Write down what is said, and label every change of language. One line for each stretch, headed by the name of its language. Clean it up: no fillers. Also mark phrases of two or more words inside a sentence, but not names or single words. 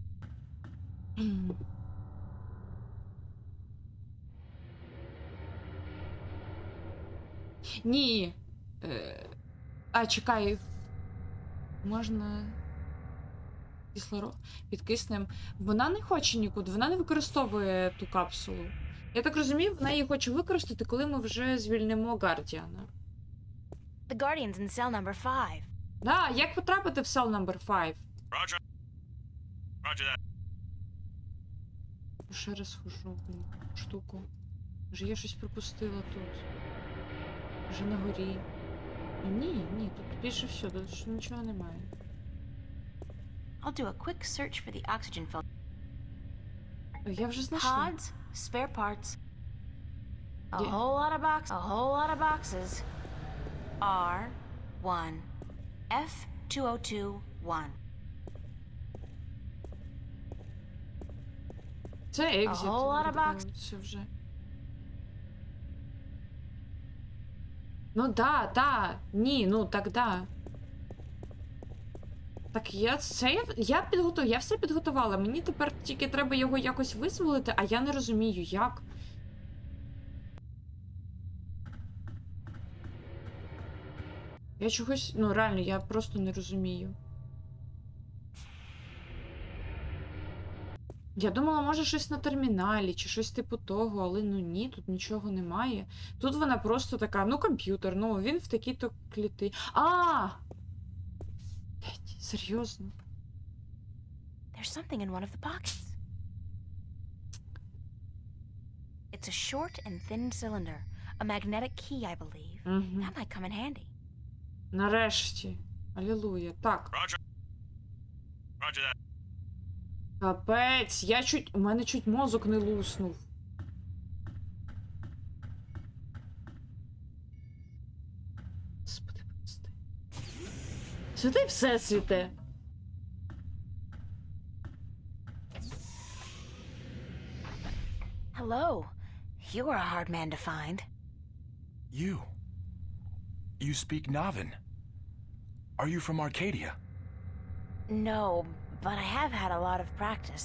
Ukrainian: Ні. А, чекай. Можна... Кислород під киснем. Вона не хоче нікуди, вона не використовує ту капсулу. Я так розумію, вона її хоче використати, коли ми вже звільнимо Гардіана.
English: The Guardian's in cell number 5.
Ukrainian: Да, як потрапити в
English: cell number 5? Roger. Roger that.
Ukrainian: Ще раз хожу, штуку. Може я щось пропустила тут. Вже на горі. Ні, тут більше все, тут нічого немає.
English: I'll do a quick search for the oxygen filter.
Ukrainian: Я вже знайшла.
English: Pods, spare parts. A whole lot of boxes. R1. F2021.
Ukrainian: Це екзит.
English: A whole lot of boxes.
Ukrainian: Це вже. Ну да. Ні, ну так да. Так, я все підготувала. Мені тепер тільки треба його якось визволити, а я не розумію, як. Я чогось, ну реально, я просто не розумію. Я думала, може щось на терміналі, чи щось типу того, але ну ні, тут нічого немає. Тут вона просто така, ну комп'ютер, ну він в такій-то кліти. Серйозно?
English: There's something in one of the pockets. It's a short and thin cylinder. A magnetic key, I believe. That might come in handy.
Ukrainian: Нарешті. Алілуя. Так.
English: Roger. Roger that.
Ukrainian: Капець, у мене чуть мозок не луснув. Господи, прости. Святий Всесвіте.
English: Hello. You are a hard man to find. You speak Navin. Are you from Arcadia? No, but I have had a lot of practice.